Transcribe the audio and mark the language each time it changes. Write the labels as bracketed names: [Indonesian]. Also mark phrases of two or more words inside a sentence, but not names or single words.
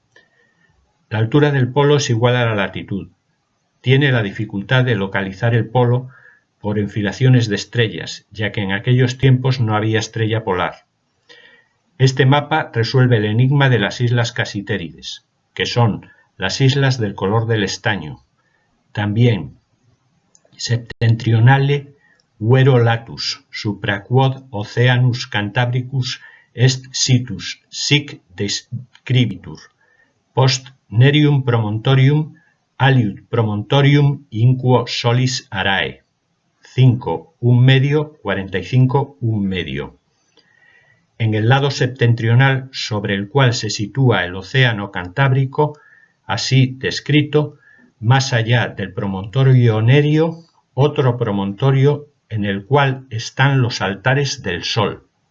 [Spanish] La altura del polo es igual a la latitud. Tiene la dificultad de localizar el polo por enfilaciones de estrellas, ya que en aquellos tiempos no había estrella polar. Este mapa resuelve el enigma de las islas Casitérides, que son las islas del color del estaño. [Latin] También Septentrionale Vero Latus, supraquod Oceanus Cantabricus est situs, sic describitur, post Nerium promontorium, aliud promontorium inquo solis arae. [Spanish] 5, 1 medio, 45, 1 medio. En el lado septentrional, sobre el cual se sitúa el océano Cantábrico, así descrito, más allá del promontorio Nerio, otro promontorio en el cual están los altares del Sol.